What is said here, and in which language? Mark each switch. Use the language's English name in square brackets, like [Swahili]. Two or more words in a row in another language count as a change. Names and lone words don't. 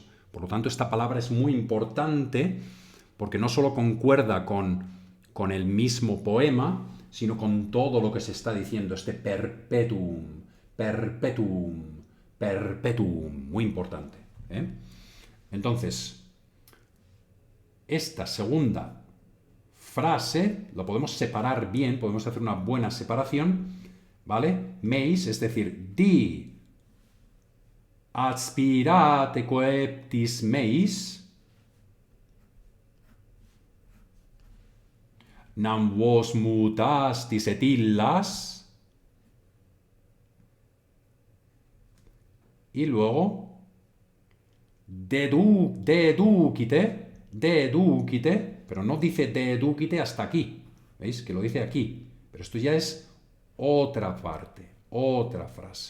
[Spanish] Por lo tanto, esta palabra es muy importante porque no solo concuerda con el mismo poema, sino con todo lo que se está diciendo, este [Latin] perpetuum, perpetuum, perpetuum, [Spanish] muy importante. Entonces, esta segunda frase la podemos separar bien, podemos hacer una buena separación, ¿vale? Meis, es decir, [Latin] di aspirate coeptis meis, nam vos mutastis et illas, [Spanish] y luego deducite, pero no dice deducite hasta aquí. ¿Veis? Que lo dice aquí. Pero esto ya es otra parte, otra frase.